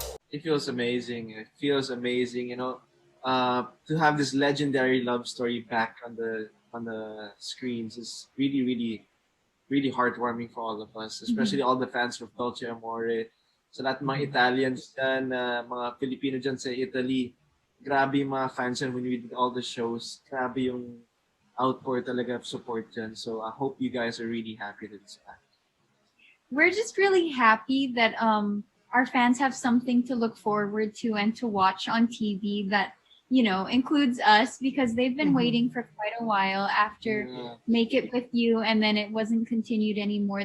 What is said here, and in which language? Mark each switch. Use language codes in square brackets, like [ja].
[en] It feels amazing. To have this legendary love story back on the screens is really, really, really heartwarming for all of us, especially all the fans of Dolce Amore. [tl] Sa lahat ng mga Italians dyan, mga Filipino dyan sa Italy, grabe yung mga fans dyan when we did all the shows. Grabe yung outpour talaga of support dyan. [en] So I hope you guys are really happy that it's back. We're just really happy that our fans have something to look forward to and to watch on TV that, includes us, because they've been waiting for quite a while after Make It With You, and then it wasn't continued anymore.